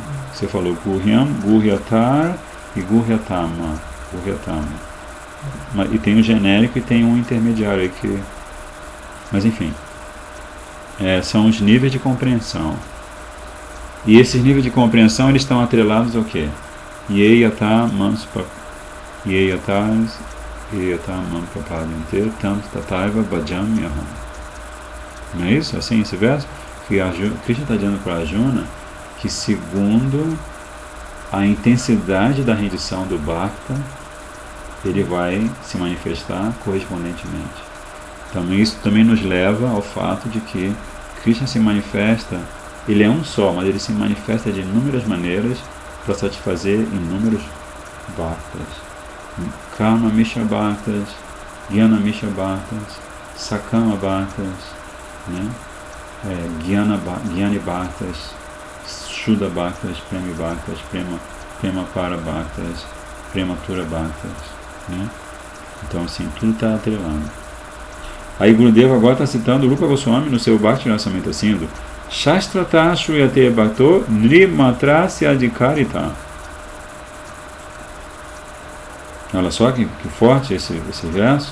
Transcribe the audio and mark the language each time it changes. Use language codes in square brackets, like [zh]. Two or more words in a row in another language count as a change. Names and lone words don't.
[pt] Você falou Guryam, Guryatar e Guryatama. E tem um genérico e tem um intermediário aí que... Mas enfim, são os níveis de compreensão. E esses níveis de compreensão, eles estão atrelados ao quê? [sa] येयथा मां प्रपद्यन्ते तांस् तथैव भजाम् यहम्. [pt] Não é isso? Assim, esse verso? Que Krishna está dizendo para Arjuna que segundo a intensidade da rendição do Bhakta, ele vai se manifestar correspondentemente. Então isso também nos leva ao fato de que Krishna se manifesta, ele é um só, mas ele se manifesta de inúmeras maneiras para satisfazer inúmeros Bhaktas. Kama Mishra Bhaktas, Jnana Mishra Bhaktas, Sakama Bhaktas, né? Jnani Bhaktas, Shuddha Bhaktas, Prema Bhaktas, Prema Para Bhaktas, Prematura Bhaktas, né? Então assim, tudo está atrelado. Aí Gurudeva agora está citando Rupa Goswami no seu Bhakti Rasamrita Sindhu: [sa] शास्त्रतः श्रूयते भक्तौ नृमात्र स्याधिकारिता. [pt] Olha só que forte esse verso.